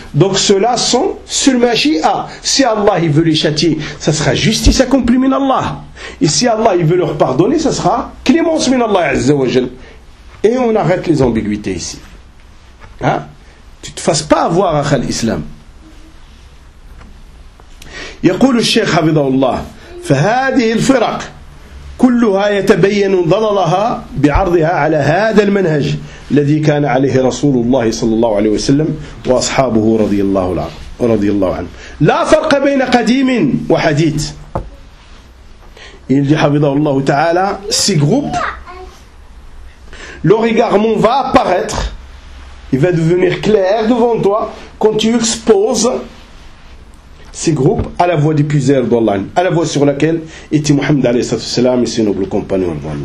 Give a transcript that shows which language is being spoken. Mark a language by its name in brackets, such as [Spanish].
[French] Donc cela sont sur le machia. Si Allah il veut les châtier, ça sera justice accomplie min Allah. Et si Allah il veut leur pardonner, ça sera clémence min Allah azza wa jalla. Et on arrête les ambiguïtés ici. Hein? Tu ne te fasses pas avoir à l'islam. [Arabic] يقول الشيخ حفظه الله فهذه الفرق كلها يتبين ضللها بعرضها على هذا المنهج الذي كان عليه رسول الله صلى الله عليه وسلم وأصحابه رضي الله عنه. لا فرق بين قديم وحديث. يقول حفظه الله تعالى [French] ces groupes, leur égarement va apparaître, il va devenir clair devant toi quand tu exposes ces groupes à la voie du puiseur d'Allah, à la voie sur laquelle était Mohammed alayhi salam et ses nobles compagnons.